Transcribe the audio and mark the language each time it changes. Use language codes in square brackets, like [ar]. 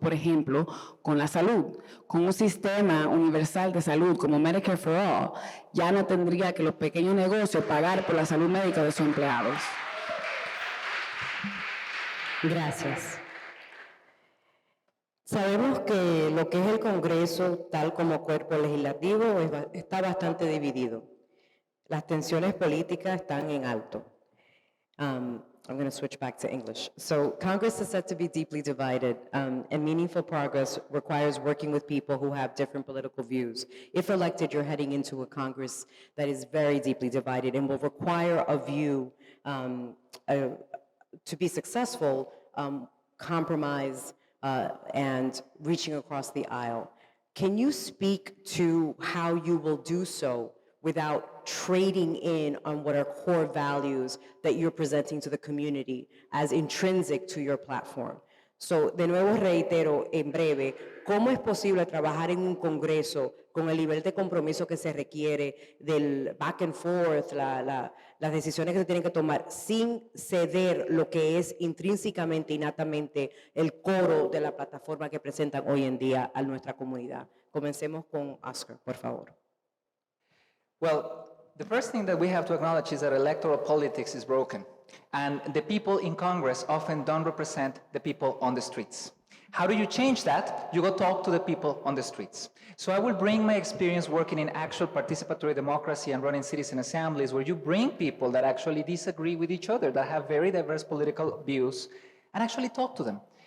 [es] Por ejemplo, con la salud, con un sistema universal de salud como Medicare for All, ya no tendría que los pequeños negocios pagar por la salud médica de sus empleados. Gracias. Sabemos que lo que es el Congreso, tal como cuerpo legislativo, está bastante dividido. Las tensiones políticas están en alto. [en] I'm going to switch back to English. So Congress is said to be deeply divided, and meaningful progress requires working with people who have different political views. If elected, you're heading into a Congress that is very deeply divided and will require of you to be successful, compromise, and reaching across the aisle. Can you speak to how you will do so without trading in on what are core values that you're presenting to the community as intrinsic to your platform? [es] So, de nuevo reitero en breve, ¿cómo es posible trabajar en un Congreso con el nivel de compromiso que se requiere del [en] back and forth, [es] las decisiones que se tienen que tomar, sin ceder lo que es intrínsecamente, innatamente, el coro de la plataforma que presentan hoy en día a nuestra comunidad? Comencemos con Oscar, por favor. [en] Well, the first thing that we have to acknowledge is that electoral politics is broken. And the people in Congress often don't represent the people on the streets. How do you change that? You go talk to the people on the streets. So I will bring my experience working in actual participatory democracy and running citizen assemblies, where you bring people that actually disagree with each other, that have very diverse political views, and actually talk to them.